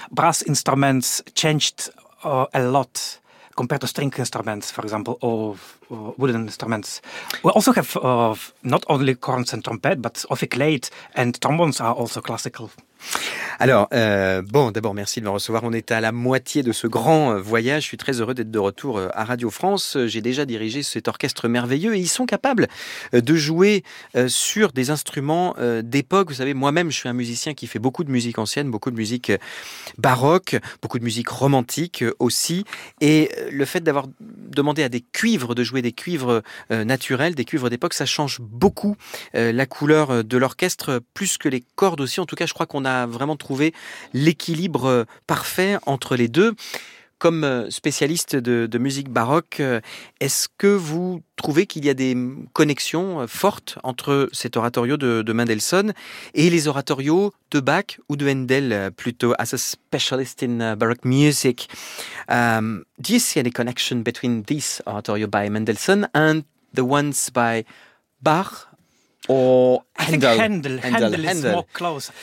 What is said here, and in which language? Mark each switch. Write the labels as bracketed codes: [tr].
[en] Brass instruments changed a lot compared to string instruments, for example, or wooden instruments. We also have not only horns and trumpet, but ophicleide and trombones are also classical. [fr] Alors, d'abord, merci de me recevoir. On est à la moitié de ce grand voyage. Je suis très heureux d'être de retour à Radio France. J'ai déjà dirigé cet orchestre merveilleux et ils sont capables de jouer sur des instruments d'époque. Vous savez, moi-même, je suis un musicien qui fait beaucoup de musique ancienne, beaucoup de musique baroque, beaucoup de musique romantique aussi. Et le fait d'avoir demandé à des cuivres de jouer des cuivres naturels, des cuivres d'époque, ça change beaucoup la couleur de l'orchestre, plus que les cordes aussi. En tout cas, je crois qu'on a vraiment trouvé l'équilibre parfait entre les deux. Comme spécialiste de musique baroque, est-ce que vous trouvez qu'il y a des connexions fortes entre cet oratorio de Mendelssohn et les oratorios de Bach ou de Handel plutôt, [en] as a specialist in baroque music? Do you see any connection between this oratorio by Mendelssohn and the ones by Bach? Or Handel. I think Handel is more close.